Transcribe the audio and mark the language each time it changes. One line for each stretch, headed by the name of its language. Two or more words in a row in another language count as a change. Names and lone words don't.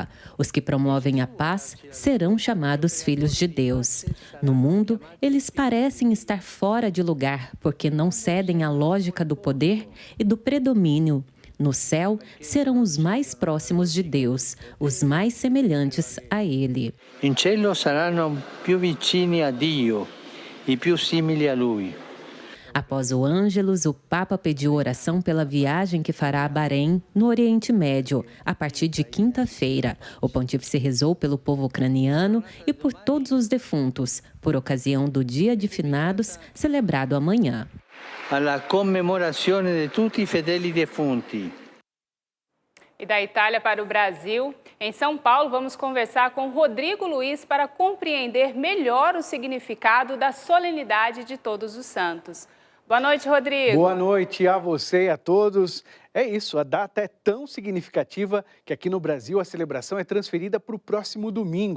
Portuguese: Os que promovem a paz serão chamados filhos de Deus. No mundo, eles parecem estar fora de lugar, porque não cedem à lógica do poder e do predomínio. No céu, serão os mais próximos de Deus, os mais semelhantes a Ele.
Italian: In cielo saranno più vicini a Dio e più simili a Lui.
Portuguese: Após o Ângelus, o Papa pediu oração pela viagem que fará a Bahrein, no Oriente Médio, a partir de quinta-feira. O pontífice rezou pelo povo ucraniano e por todos os defuntos, por ocasião do Dia de Finados, celebrado amanhã.
Italian: Alla commemorazione di tutti i fedeli defunti.
Portuguese: E da Itália para o Brasil, em São Paulo, vamos conversar com Rodrigo Luiz para compreender melhor o significado da solenidade de Todos os Santos. Boa noite, Rodrigo. Boa noite a você e a todos. É isso, a data é tão significativa que aqui no Brasil a celebração é transferida para o próximo domingo.